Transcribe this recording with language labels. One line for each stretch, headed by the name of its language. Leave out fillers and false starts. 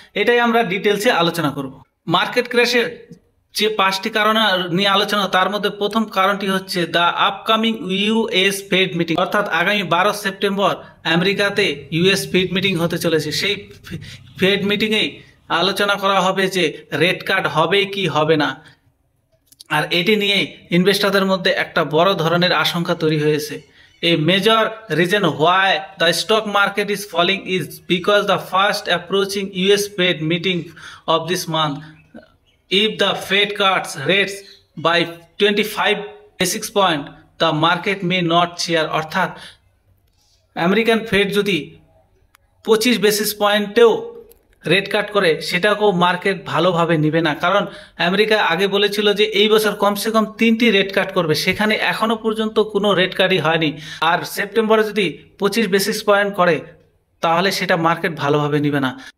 Bangla: এটাই আমরা ডিটেলসে আলোচনা করব। মার্কেট ক্র্যাশের যে 5টি কারণ নিয়ে আলোচনা, তার মধ্যে প্রথম কারণটি হচ্ছে the upcoming US fade meeting, অর্থাৎ আগামী 12 সেপ্টেম্বর আমেরিকাতে ইউএস ফেড মিটিং হতে চলেছে। সেই ফেড মিটিংয়েই আলোচনা করা হবে যে রেট কাট হবে কি হবে না। আর এটি নিয়েই ইনভেস্টরদের মধ্যে একটা বড় ধরনের আশঙ্কা তৈরি হয়েছে।
English: A major reason why the stock market is falling is because the fast approaching US Fed meeting of this month. If the Fed cuts rates by 25 basis point, the market may not cheer.
Bangla: অর্থাৎ American fade যদি 25 basis পয়েন্টেও rate কাট করে, সেটাকেও market ভালোভাবে নিবে না। কারণ America আগে বলেছিল যে এই বছর কমসে কম 3টি রেট কাট করবে, সেখানে এখনো পর্যন্ত কোনো রেট কাটই হয়নি। আর সেপ্টেম্বরে যদি 25 বেসিস পয়েন্ট করে, তাহলে সেটা মার্কেট ভালোভাবে নিবে না।